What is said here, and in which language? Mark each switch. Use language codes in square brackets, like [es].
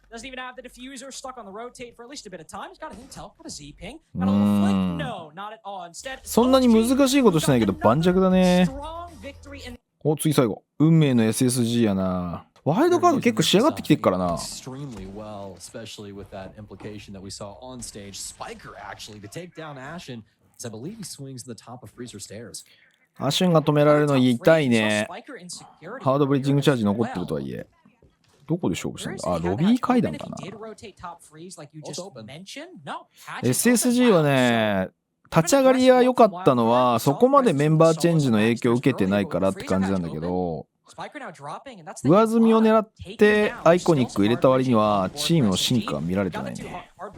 [en] Doesn't even have the diffuser stuck on the rotate for at least a bit of time. He's got an intel, got a Z ping, got a little flick. No, not at all. Instead, [ja] そんなに難しいことしないけど盤石だね。お、次最後。運命の SSG やな。ワイルドカード結構仕上がってきてるからな。 [en] Extremely well, especially with that implication that we saw on stage. Spiker actually to take down Ashen, as I believe he swings the top of Freezer stairs. [ja] アシュンが止められるの痛いね。ハードブリッジングチャージ残ってるとはいえ。どこで勝負したんだ？あ、ロビー階段かな。SSG はね、立ち上がりは良かったのは、そこまでメンバーチェンジの影響を受けてないからって感じなんだけど、上積みを狙ってアイコニック入れた割にはチームの進化が見られてないね。